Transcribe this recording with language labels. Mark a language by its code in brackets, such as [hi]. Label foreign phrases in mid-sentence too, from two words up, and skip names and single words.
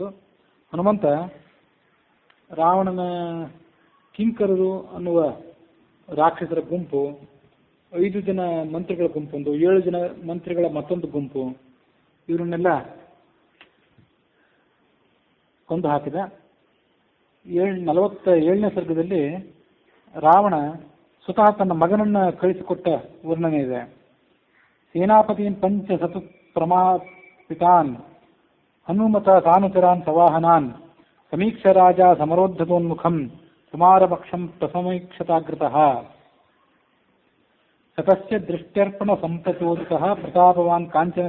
[kn] ಹನುಮಂತ ರಾವಣನ ಕಿಂಕರರು ಅನ್ನುವ ರಾಕ್ಷಸರ ಗುಂಪು, 5 ಜನ ಮಂತ್ರಿಗಳ ಗುಂಪೊಂದು, 7 ಜನ ಮಂತ್ರಿಗಳ ಮತ್ತೊಂದು ಗುಂಪು, ಇವರನ್ನೆಲ್ಲ ಕೊಂದು ಹಾಕಿದ. 47ನೇ ಸರ್ಗದಲ್ಲಿ ರಾವಣ ಸ್ವತಃ ತನ್ನ ಮಗನನ್ನ ಕಳಿಸಿಕೊಟ್ಟ ವರ್ಣನೆ ಇದೆ. [sa] ಸೇನಾಪತಿನ್ ಪಂಚ ಸತು ಪ್ರಮಾಪಿತಾನ್ ಹನುಮತ ಸಾನುಚರಾನ್ ಸವಾಹನಾನ್ ಸಮೀಕ್ಷ ರಾಜ ಸಮರೋದ್ಧತೋನ್ಮುಖಂ ಕುಮಾರಪಕ್ಷಂ ಪ್ರಸಮೀಕ್ಷತಾಗ್ರತಃ ಸತಸ್ಯ ದೃಷ್ಟ್ಯರ್ಪಣ ಸಂಪ್ರಚೋದಿತಃ ಪ್ರತಾಪವಾನ್ ಕಾಂಚನ